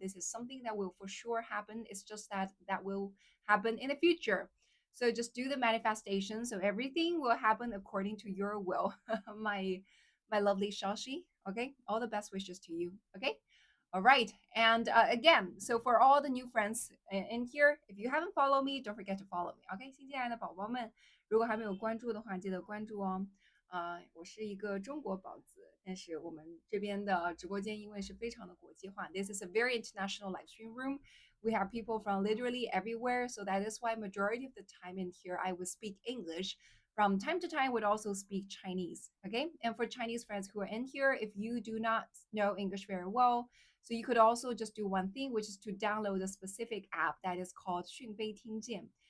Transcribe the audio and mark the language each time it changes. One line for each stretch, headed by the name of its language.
English: This is something that will for sure happen. It's just that that will happen in the future. So just do the manifestation. So everything will happen according to your will. My lovely Shashi. Okay. All the best wishes to you. Okay. All right. And again, so for all the new friends in here, if you haven't followed me, don't forget to follow me.
Chinese: OK，新进来的宝宝们，如果还没有关注的话，记得关注哦。我是一个中国宝子，但是我们这边的直播间因为是非常的国际化，
English: this is a very international live stream room. We have people from literally everywhere, so that is why majority of the time in here I will speak English from time to time would also speak Chinese. Okay. And for Chinese friends who are in here, if you do not know English very well, so you could also just do one thing, which is to download a specific app that is called 讯飞听见.